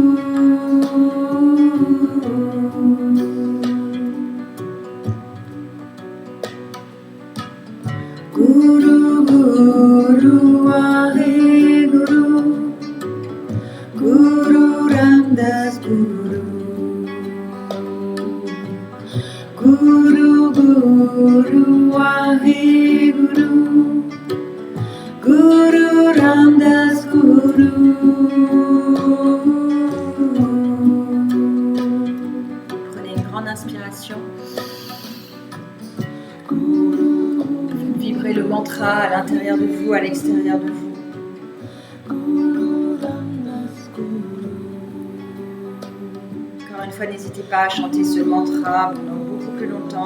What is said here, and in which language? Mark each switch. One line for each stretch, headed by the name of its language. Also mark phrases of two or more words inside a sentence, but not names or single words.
Punjabi: ਗੁਰੂ ਗੁਰੂ ਵਾਹੇ ਗੁਰੂ. ਗੁਰੂ ਰਾਮਦਾਸ ਗੁਰੂ. ਗੁਰੂ ਗੁਰੂ ਵਾਹੇ ਗੁਰੂ. ਗੁਰੂ ਰਾਮਦਾਸ ਗੁਰੂ.
French: Prenez une grande inspiration. Vibrez le mantra à l'intérieur de vous, à l'extérieur de vous. Encore une fois, n'hésitez pas à chanter ce mantra pendant beaucoup plus longtemps.